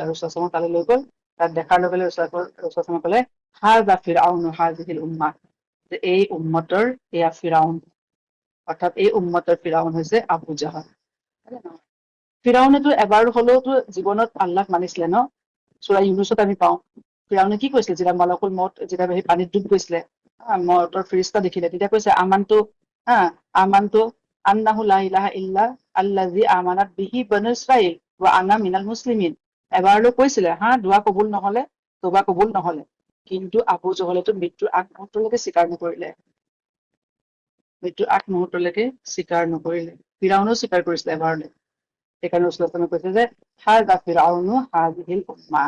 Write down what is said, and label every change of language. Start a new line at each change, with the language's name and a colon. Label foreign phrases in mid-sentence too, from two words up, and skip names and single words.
Arabic: رسول الله صلى الله عليه وسلم
Assamese: তালৈ লৈ গ'ল। তাত দেখাৰ লগে লগে
Arabic: رسول الله صلى الله عليه وسلم
Assamese: ক'লে
Arabic: هذا فرعون هذه الأمة,
Assamese: যে এই উম্মতৰ এয়া ফিৰাউন। অৰ্থাৎ এই উম্মতৰ ফিৰাউন হৈছে আবু জাহেল। ফিৰাউনেতো এবাৰ হলেওতো জীৱনত আল্লাহক মানিছিলে ন? সূৰা ইউনুছত আমি পাওঁ ফিৰাউনে কি কৈছিলে যেতিয়া
Arabic: ملك الموت
Assamese: যেতিয়া সেই পানীত ডুব গৈছিলে, মউতৰ ফিৰিষ্তা দেখিলে, তেতিয়া কৈছে
Arabic: آمنت أنه لا إله إلا الذي آمنت به بنو إسرائيل وأنا من المسلمين.
Assamese: এবাৰলৈ কৈছিলে দুৱা কবুল নহলে, তবা কবুল নহলে, কিন্তু আবু জাহেলেতো মৃত্যুৰ আগ মুহূৰ্তলৈকে স্বীকাৰ নকৰিলে। মৃত্যুৰ আগ মুহূৰ্তলৈকে স্বীকাৰ নকৰিলে। ফিৰাউনেও স্বীকাৰ কৰিছিলে এবাৰলৈ। সেইকাৰণে
Arabic: رسول الله صلى الله عليه وسلم
Assamese: কৈছে যে
Arabic: هذا فرعون هذه الأمة.